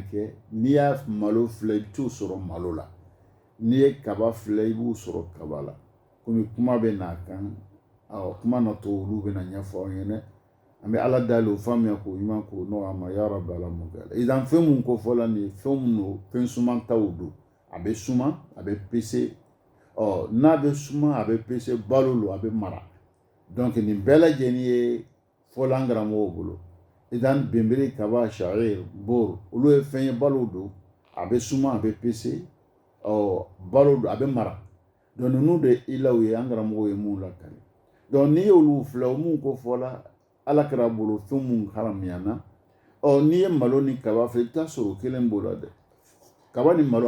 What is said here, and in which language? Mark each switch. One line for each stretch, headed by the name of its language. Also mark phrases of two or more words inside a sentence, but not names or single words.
Bambara: kɛ n'i y'a malo filɛ i t'u sɔrɔ malo la n'i ye kaba filɛ i b'u sɔrɔ kaba la komi kuma bɛ n'a kan kuma natɔ olu bɛna ɲɛfɔ aw ɲɛna an bɛ ala dali o faamuya k'o ɲuman k'o nɔgɔya ma
Arabic: يا رب
Bambara: ala m'o kɛ idan fɛn mun ko fɔla nin ye fɛn mun don fɛn suman taw don a bɛ suma a bɛ pese n'a bɛ suma a bɛ pese balo lo a bɛ mara donc nin bɛɛ lajɛlen ye fɔla an karamɔgɔw bolo idan benbiri kaba sha'ir bor olu ye fɛn ye balo don a bɛ suma a bɛ pese balo don a bɛ mara donc ninnu de ilaw ye an karamɔgɔw ye mun lakari donc n'i y'olu filɛ mun ko fɔla ala kɛra bolo fɛn mun haramuyana n'i ye malo ni kaba fɛ i t'a sɔrɔ kelen b'o la dɛ kaba ni malo